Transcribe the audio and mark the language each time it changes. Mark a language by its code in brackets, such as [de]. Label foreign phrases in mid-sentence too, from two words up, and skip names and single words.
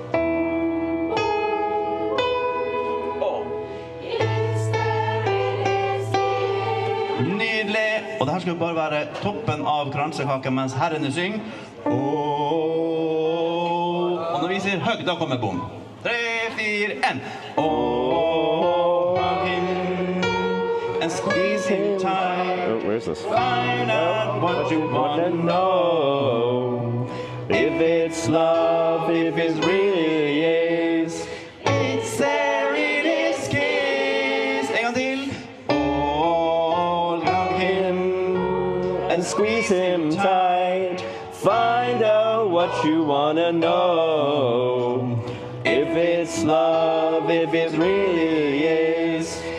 [no] Og. Nydelig. Og det her skal bare være toppen av kransekaken mens herrene synger. Og når vi sier høg, da kommer bom. 3, 4, 1. [en] And squeeze him tight. Oh, where's this? Find out what you wanna know. If it's love, if it really is. It's there in his kiss. [no] En gang til. [en] Hold him and squeeze him tight. Find out what you wanna know. If it's love, if it really is.